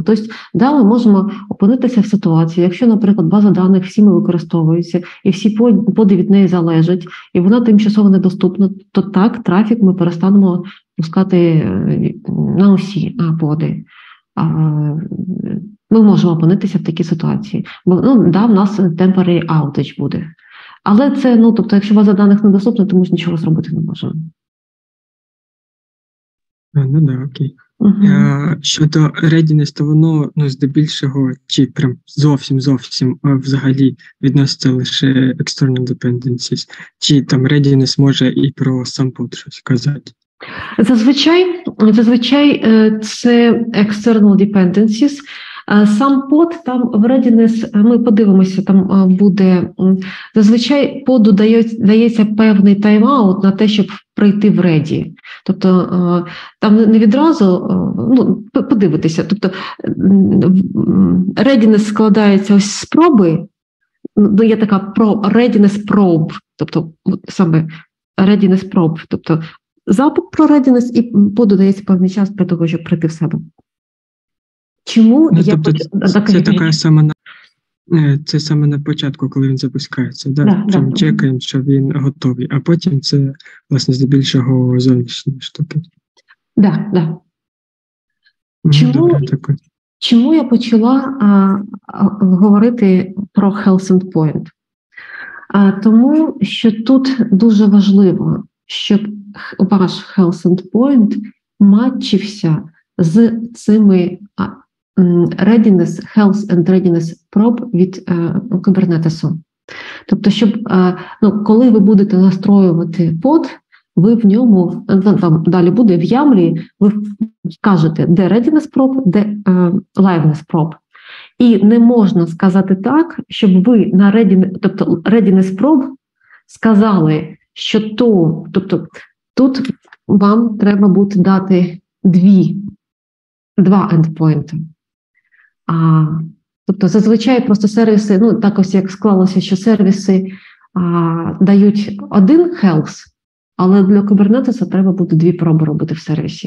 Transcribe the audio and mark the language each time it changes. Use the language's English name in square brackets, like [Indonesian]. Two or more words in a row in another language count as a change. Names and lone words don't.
[Ukrainian] Тобто, ми можемо опинитися в ситуації, якщо, наприклад, база даних всіми використовується, і всі поди від неї залежать, і вона тимчасово недоступна, то так, трафік ми перестанемо пускати на усі поди. Ми можемо опинитися в такій ситуації. Бо, в нас [English] temporary outage [Ukrainian] буде. Але це, тобто, якщо база даних недоступна, то ми ж нічого зробити не можемо. Окей. Щодо readiness, то воно, здебільшого, чи прям зовсім взагалі відноситься лише [English] external dependencies, [Ukrainian] чи там readiness може і про сам под щось казати? Зазвичай це [English] external dependencies. [Ukrainian] Сам под, там в readiness, ми подивимося, там буде, зазвичай поду дається певний тайм-аут на те, щоб прийти в ready. Тобто там не відразу, подивитися, тобто readiness складається ось з проби, є така [English] readiness probe, [Ukrainian] тобто саме [English] readiness probe, [Ukrainian] тобто запит про readiness і поду дається певний час для того, щоб прийти в себе. Чому це саме на початку, коли він запускається, чим чекаємо, що він готовий, а потім це, власне, здебільшого зовнішні штуки. Чому я почала говорити про [English] health endpoint? [Ukrainian] Тому що тут дуже важливо, щоб ваш [English] health endpoint [Ukrainian] матчився з цими [English] readiness, health and readiness probe [Ukrainian] від Kubernetes. Тобто, щоб, коли ви будете настроювати под, ви в ньому, там далі буде в YAML, ви кажете, де [English] readiness probe, [Ukrainian] де [English] liveness probe. [Ukrainian] І не можна сказати так, щоб ви на [English] readiness probe [Ukrainian] сказали, що тут вам треба буде дати два ендпойнти. Тобто зазвичай просто сервіси, так ось як склалося, що сервіси дають один health, але для Kubernetes треба буде дві проби робити в сервісі.